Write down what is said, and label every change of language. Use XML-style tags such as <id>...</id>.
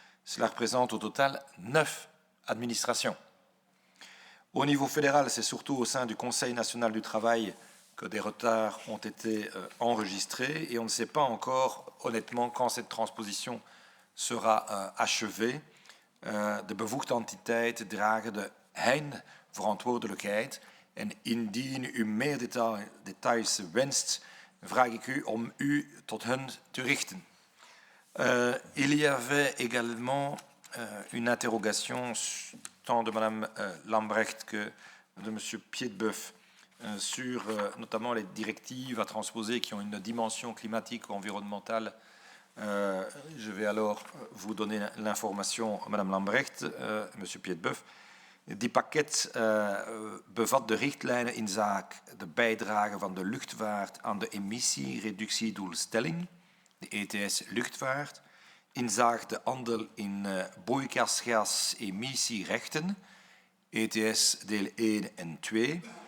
<fr>Cela représente au total 9 administrations. Au niveau fédéral, c'est surtout au sein du Conseil national du travail que des retards ont été enregistrés et on ne sait pas encore, honnêtement, quand cette transposition sera achevée.</fr> <nl>De bevoegde entiteiten dragen de eindverantwoordelijkheid en indien u meer details wenst, vraag ik u om u tot hen te richten.</nl> <fr>Il y avait également une interrogation tant de Mme Lambrecht que de M. Piedboeuf sur notamment les directives à transposer qui ont une dimension climatique ou environnementale. Je vais alors vous donner l'information, Mme Lambrecht, M. Piedboeuf.</fr> <nl>Die pakket bevat de richtlijnen inzake de bijdrage van de luchtvaart aan de emissiereductiedoelstelling, de ETS luchtvaart, inzake de handel in broeikasgasemissierechten, ETS deel 1 en 2,</nl>